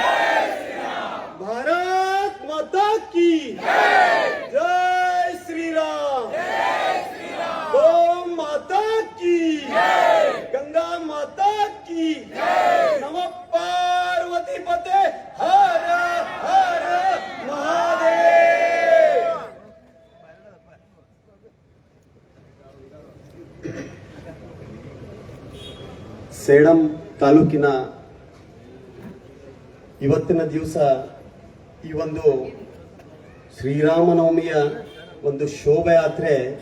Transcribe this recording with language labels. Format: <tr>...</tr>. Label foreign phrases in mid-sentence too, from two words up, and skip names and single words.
<hi>भारत माता की जय श्री राम। गौ माता की, गंगा माता की,</hi> <sa>नमः पार्वती पते</sa> <hi>हर हर महादेव।</hi> <kn>ಸೇಡಂ ತಾಲೂಕಿನ ಇವತ್ತಿನ ದಿವಸ ಈ ಒಂದು ಶ್ರೀರಾಮನವಮಿಯ ಒಂದು ಶೋಭಾಯಾತ್ರೆ</kn>